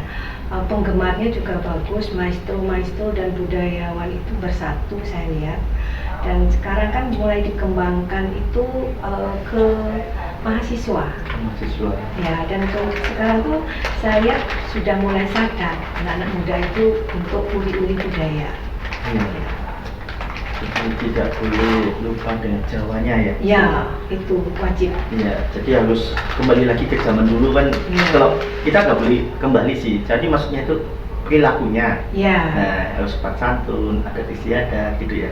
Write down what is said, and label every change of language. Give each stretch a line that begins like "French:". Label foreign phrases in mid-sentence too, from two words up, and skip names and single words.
Indonesian: Penggemarnya juga bagus, maestro dan budayawan itu bersatu saya lihat. Dan sekarang kan mulai dikembangkan itu ke mahasiswa. Mahasiswa. Ya, dan sekarang tuh saya lihat sudah mulai sadar anak-anak muda itu untuk uli-uli budaya. Iya. Jadi tidak boleh lupa dengan Jawanya ya. Ya, itu wajib. Iya, jadi harus kembali lagi ke zaman dulu kan. Iya. Kalau kita nggak boleh kembali sih, jadi maksudnya itu perilakunya. Ya. Nah, harus sopan santun, adat istiadat gitu ya.